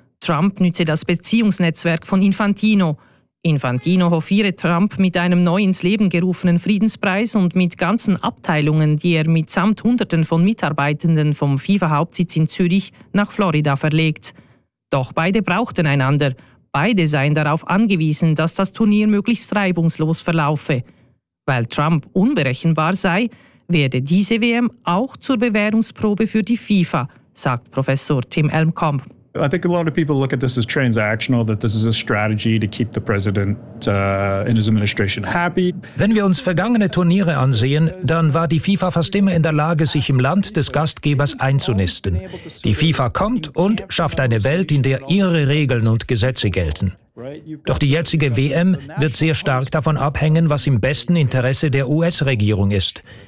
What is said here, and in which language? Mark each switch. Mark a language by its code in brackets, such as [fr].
[de] Trump nütze das Beziehungsnetzwerk von Infantino. Infantino hofiere Trump mit einem neu ins Leben gerufenen Friedenspreis und mit ganzen Abteilungen, die er mitsamt Hunderten von Mitarbeitenden vom FIFA-Hauptsitz in Zürich nach Florida verlegt. Doch beide brauchten einander. Beide seien darauf angewiesen, dass das Turnier möglichst reibungslos verlaufe. Weil Trump unberechenbar sei, werde diese WM auch zur Bewährungsprobe für die FIFA, sagt Professor Tim Elmkamp. [en] I think a lot of people look at this as transactional, that this is a strategy to keep the president and his administration happy. [de] Wenn wir uns vergangene Turniere ansehen, dann war die FIFA fast immer in der Lage, sich im Land des Gastgebers einzunisten. Die FIFA kommt und schafft eine Welt, in der ihre Regeln und Gesetze gelten. Doch die jetzige WM wird sehr stark davon abhängen, was im besten Interesse der US-Regierung ist.